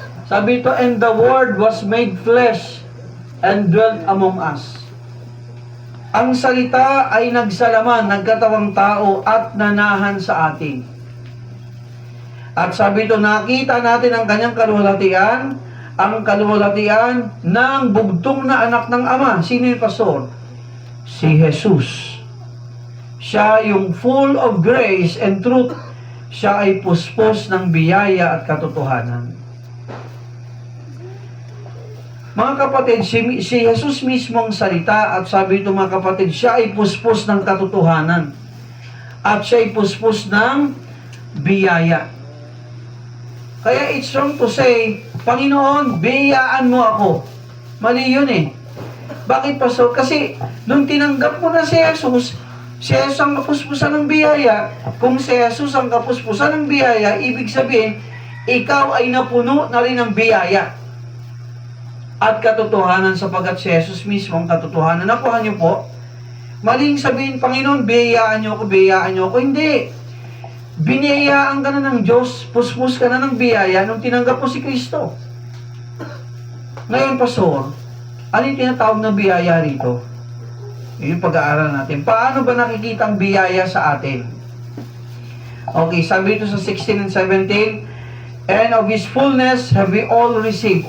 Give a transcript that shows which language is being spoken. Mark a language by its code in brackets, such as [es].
[tl] Sabi ito, [en] "And the Word was made flesh and dwelt among us." [tl] Ang salita ay nagsalaman, nagkatawang tao at nanahan sa atin. At sabi ito, nakita natin ang kanyang kaluwalhatian, ang kaluwalhatian ng bugtong na anak ng Ama. Sino yung pastor? Si Jesus. Siya yung [en] full of grace and truth. [tl] Siya ay puspos ng biyaya at katotohanan. Mga kapatid, si Jesus mismo ang salita at sabi ito mga kapatid, siya ay puspos ng katotohanan. At siya ay puspos ng biyaya. Kaya [en] it's wrong to say, [tl] "Panginoon, biyayaan mo ako." Mali yun eh. Bakit pastor? Kasi nung tinanggap mo na si Jesus ang kapuspusan ng biyaya. Kung si Jesus ang kapuspusan ng biyaya, ibig sabihin, ikaw ay napuno na rin ng biyaya at katotohanan, sapagat si Jesus mismo ang katotohanan. Nakuha niyo po? Maling sabihin, "Panginoon, biyayaan niyo ako, biyayaan niyo ako." Hindi. Biniyayaan ka na ng Diyos, puspos ka na ng biyaya nung tinanggap mo si Kristo. Ngayon, pastor, ano yung tinatawag na biyaya rito? Yung pag-aaral natin. Paano ba nakikita ang biyaya sa atin? [en] Okay, [tl] sabi ito sa [en] 16 and 17, "And of His fullness have we all received."